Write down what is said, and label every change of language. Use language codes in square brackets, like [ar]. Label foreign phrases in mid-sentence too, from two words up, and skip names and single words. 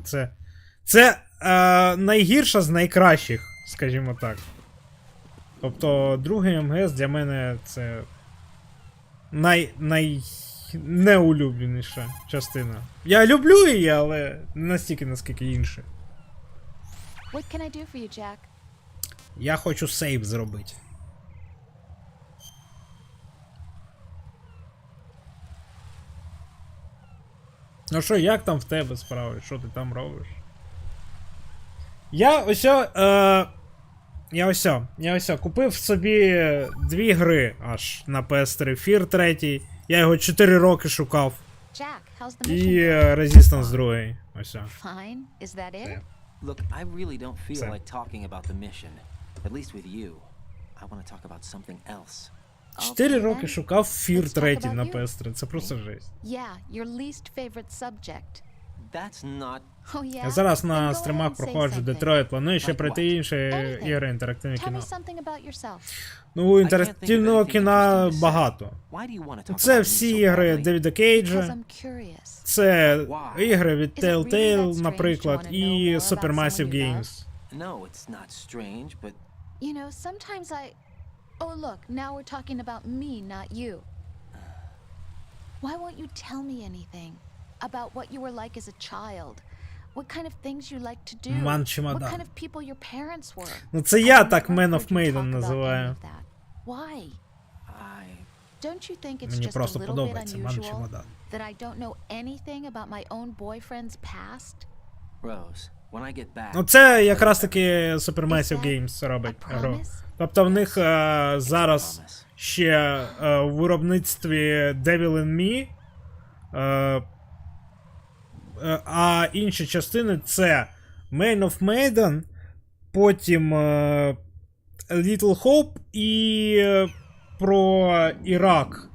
[uk] Це найгірша з найкращих, скажімо так. Тобто другий МГС для мене це неулюбленіша частина. Я люблю її, але не настільки, наскільки інші. [en] What can I do for you, Jack? [uk] Я хочу сейв зробити. Ну що, як там в тебе справи? Що ти там робиш? Я ось купив собі 2 гри аж на PS3. Fear 3. Я його 4 роки шукав. [en] Jack, how's the mission? [uk] І Resistance 2. Ось. [en] Fine. Is that it? Look, I really don't feel Same. like talking about the mission. At least with you. I want to talk about something else. [uk] 4 роки шукав Fear [en] Let's [uk] 3 [en] talk about [uk] на [en] you. [uk] PS3. Це просто жесть. [en] Yeah, your least favorite subject. That's not... Oh yeah? [uk] Я зараз [en] Then go [uk] на [en] ahead [uk] стрімах [en] and say [uk] проходжу [en] something. [uk] Детройт, планую ще [en] Like [uk] пройти [en] what? [uk] інші [en] Anything. [uk] ігри інтерактивне [en] Tell me [uk] кіно. [en] something about yourself. [uk] Ну, інтерактивного кіна багато. [en] Why do you want to talk [uk] Це [en] about [uk] всі [en] me so [uk] ігри [en] badly? [uk] Девіда [en] Because [uk] Кейджа, [en] I'm curious. [uk] це ігри від [en] Is it really that [uk] Telltale, [en] strange [uk] наприклад, [en] to wanna know [uk] і [en] more about [uk] Supermassive [en] someone you love? [uk] Games. [en] No, it's not strange, but... You know, sometimes I... Oh, look, now we're talking about me, not you. Why won't you tell me anything? About what you were like as a child? What kind of things you like to do? [uk] Ман [en] What [uk] чемодан. [en] kind of people your parents were? [uk] Ну це [en] I [uk] я [en] never [uk] так Man [en] heard of you [uk] Maiden [en] talk about any [uk] називаю. [en] of that. Why? Don't you think it's [uk] Мені [en] just a [uk] просто [en] little bit [uk] подобається Ман [en] unusual [uk] чемодан. [en] that I don't know anything about my own boyfriend's past? Rose, when I get back... [uk] Ну це якраз таки Supermassive Games робить [en] a [uk] гру. [en] promise? [uk] Тобто в них зараз ще в виробництві Devil in Me, а інші частини це Man of Maiden, потім Little Hope і про Ірак.